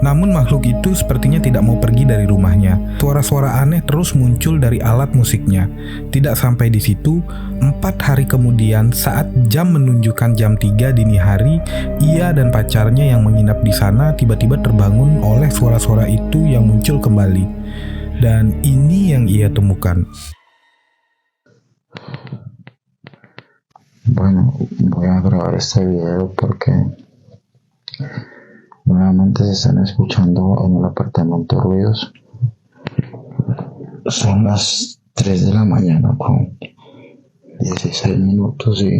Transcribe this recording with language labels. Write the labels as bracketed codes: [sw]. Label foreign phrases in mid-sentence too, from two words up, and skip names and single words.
[id] Namun makhluk itu sepertinya tidak mau pergi dari rumahnya. Suara-suara aneh terus muncul dari alat musiknya. Tidak sampai di situ, 4 hari kemudian saat jam menunjukkan jam 3 dini hari, ia dan pacarnya yang menginap di sana tiba-tiba terbangun oleh suara-suara itu yang muncul kembali. Dan ini yang ia temukan. [es] Bueno, voy a grabar este video porque nuevamente se están escuchando en el apartamento ruidos. Son las 3 de la mañana con 16 minutos y...